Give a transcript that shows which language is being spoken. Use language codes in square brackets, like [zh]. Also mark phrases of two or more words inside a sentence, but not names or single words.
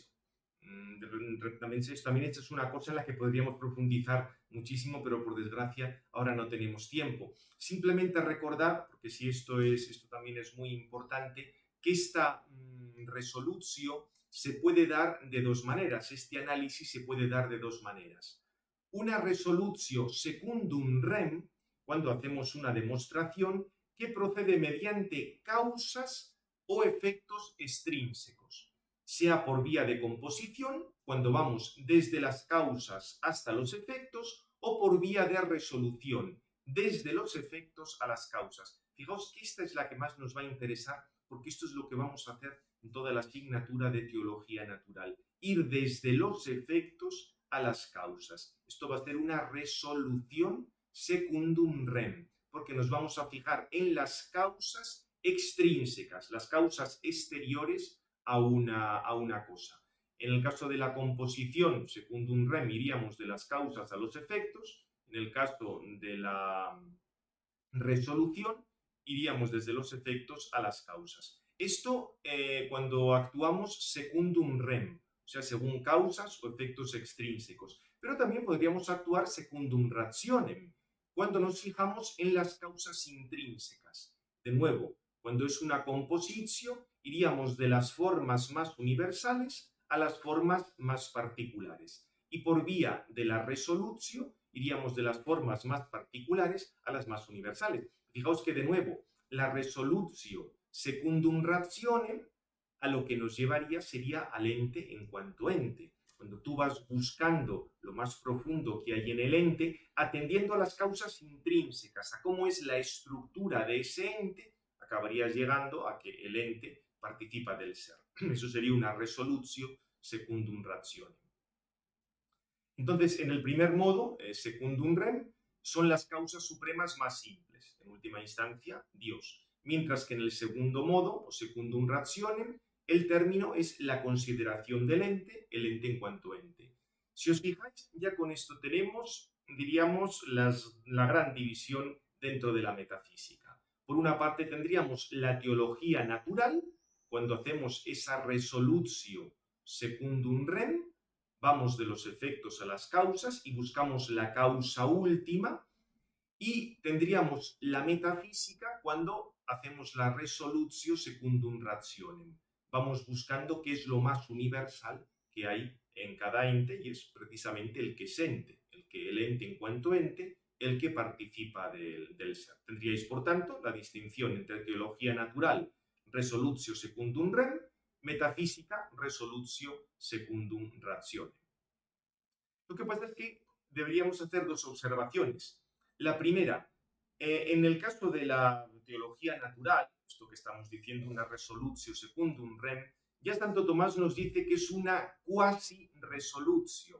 [es] También esta es una cosa en la que podríamos profundizar muchísimo, pero por desgracia ahora no tenemos tiempo. Simplemente recordar, porque si esto también es muy importante, que esta resolutio se puede dar de dos maneras. Este análisis se puede dar de dos maneras. Una [la] resolutio secundum rem, [es] cuando hacemos una demostración, que procede mediante causas o efectos extrínsecos, sea por vía de composición, cuando vamos desde las causas hasta los efectos, o por vía de resolución, desde los efectos a las causas. Fijaos que esta es la que más nos va a interesar, porque esto es lo que vamos a hacer en toda la asignatura de teología natural. Ir desde los efectos a las causas. Esto va a ser una resolución [la] secundum rem, [es] porque nos vamos a fijar en las causas extrínsecas, las causas exteriores a una cosa. En el caso de la composición, [la] secundum rem, [es] iríamos de las causas a los efectos. En el caso de la resolución, iríamos desde los efectos a las causas. Esto cuando actuamos [la] secundum rem, [es] o sea, según causas o efectos extrínsecos. Pero también podríamos actuar [la] secundum rationem, [es] cuando nos fijamos en las causas intrínsecas. De nuevo, cuando es una compositio, iríamos de las formas más universales a las formas más particulares. Y por vía de la resolutio, iríamos de las formas más particulares a las más universales. Fijaos que, de nuevo, la [la] resolutio secundum rationem [es] a lo que nos llevaría sería al ente en cuanto ente. Cuando tú vas buscando lo más profundo que hay en el ente, atendiendo a las causas intrínsecas, a cómo es la estructura de ese ente, acabarías llegando a que el ente participa del ser. Eso sería una [la] resolutio secundum rationem. [es] Entonces, en el primer modo, [la] secundum rem, [es] son las causas supremas más simples, en última instancia, Dios. Mientras que en el segundo modo, o [la] secundum rationem, [es] el término es la consideración del ente, el ente en cuanto ente. Si os fijáis, ya con esto tenemos, diríamos, la gran división dentro de la metafísica. Por una parte tendríamos la teología natural, cuando hacemos esa [la] resolutio secundum rem, [es] vamos de los efectos a las causas y buscamos la causa última, y tendríamos la metafísica cuando hacemos la [la] resolutio secundum rationem. [es] Vamos buscando qué es lo más universal que hay en cada ente y es precisamente el que es ente, el ente en cuanto ente, el que participa del ser. Tendríais, por tanto, la distinción entre teología natural, [la] resolutio secundum rem, metafísica, resolutio secundum rationem. [es] Lo que pasa es que deberíamos hacer dos observaciones. La primera, en el caso de la teología natural, esto que estamos diciendo, una [la] resolutio secundum rem, [es] ya Santo Tomás nos dice que es una [la] quasi resolutio.